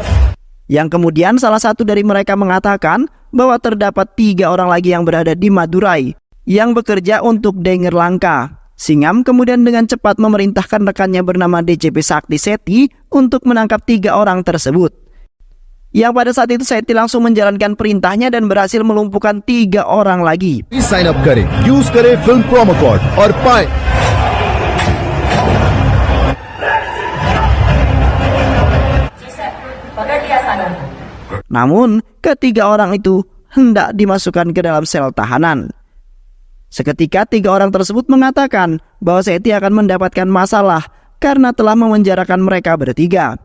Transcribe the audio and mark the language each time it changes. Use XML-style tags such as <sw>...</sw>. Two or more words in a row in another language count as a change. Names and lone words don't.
<id>Yang kemudian salah satu dari mereka mengatakan bahwa terdapat 3 orang lagi yang berada di Madurai yang bekerja untuk Danger Lanka. Singham kemudian dengan cepat memerintahkan rekannya bernama DCP Sakti Sethi untuk menangkap 3 orang tersebut. Yang pada saat itu Sethi langsung menjalankan perintahnya dan berhasil melumpuhkan 3 orang lagi.</id> <en>Sign up</en> <hi>करें, use करें</hi> <en>film promo code</en> <hi>और पाएं</hi> <id>Namun, ketiga orang itu hendak dimasukkan ke dalam sel tahanan. Seketika 3 orang tersebut mengatakan bahwa Sethi akan mendapatkan masalah karena telah memenjarakan mereka bertiga.</id>